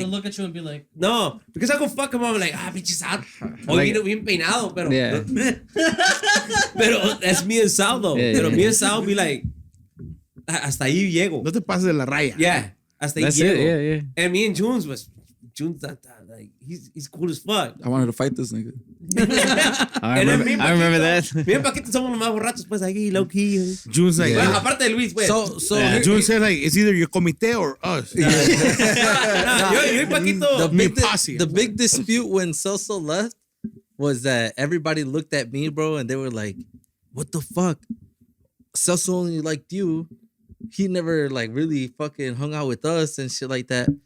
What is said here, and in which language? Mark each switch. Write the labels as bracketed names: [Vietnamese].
[English] They'll look at you and be like, no, because I go fuck him up, I'm like, pinches out. [Spanish] O bien peinado, pero. [English] Yeah. [Spanish] Pero [English] that's me and Sal, though. Yeah, [Spanish] Pero [English] yeah. me and Sal be like, [Spanish] hasta ahí llego. No te pases de la raya. Yeah, hasta ahí [English] That's [Spanish] llego. [English] it. Yeah, yeah. And me and Junes like, he's cool as fuck. I wanted to fight this nigga. I And then remember, me and I remember Paquito- that. Me and [Spanish] Paquito somos los más borrachos, pues, aquí, [English] low key. June's like, [Spanish] Bueno, aparte de Luis, pues. [English] So June said like, it's either your comité or us. [Spanish] Yo y Paquito. [English] the big dispute when Celso left was that everybody looked at me, bro, and they were like, "What the fuck? Celso only liked you. He never like really fucking hung out with us and shit like that."